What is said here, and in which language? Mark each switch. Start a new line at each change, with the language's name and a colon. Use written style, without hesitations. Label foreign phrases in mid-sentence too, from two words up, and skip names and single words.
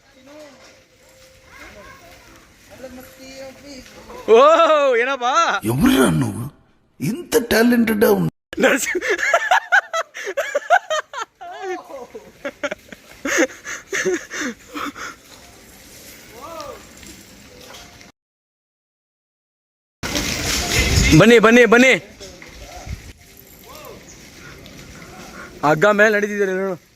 Kannada: ಓ ಏನಪ್ಪ
Telugu: ఎవరు ఇంత టాలెంటెడ్
Kannada: ಬನ್ನಿ ಬನ್ನಿ ಬನ್ನಿ. ಹಗ್ಗ ಮೇಲೆ ನಡೀತಿದ್ದೀರಿ ನೋಡು.